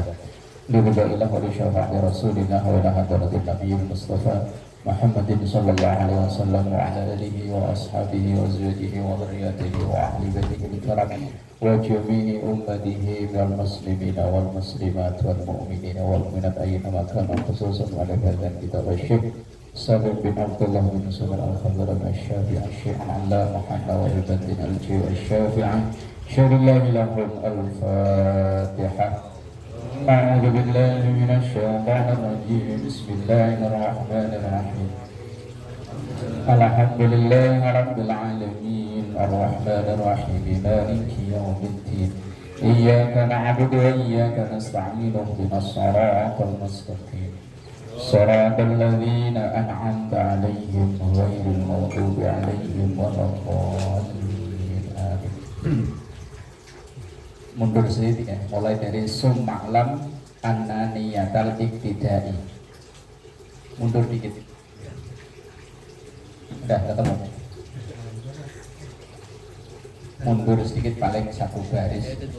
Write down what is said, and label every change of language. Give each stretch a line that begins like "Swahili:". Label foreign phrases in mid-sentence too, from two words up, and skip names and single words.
Arabic: لله ولشفاعة رسول الله وإلى حضرة النبي المصطفى محمد صلى الله عليه وسلم وعلى آله وأصحابه وأزواجه وذرياته وأهل بيته الكرام وجميع أمته من المسلمين والمسلمات والمؤمنين والمؤمنات أينما كانوا خصوصا وعلى هذا الكتاب الشيخ سالم بن عبد الله بن سليم الخضرم الشافعي الشيخ العلامة محمد البدين الشافعي شرح الله لهم الفاتحة. أعوذ بالله من الشيطان الرجيم. بسم الله الرحمن الرحيم. الحمد لله رب العالمين الرحمن الرحيم مالك يوم الدين. إياك نعبد وإياك نستعين اهدنا الصراط المستقيم. صراط الذين أنعمت عليهم غير المغضوب عليهم ولا الضالين. Amin.
Indonesian: Mundur sedikit ya, mulai dari
Arabic: ثم اعلم أن النية الاقتداء.
Indonesian: Mundur dikit. Udah ketemu. Mundur sedikit paling 1 baris.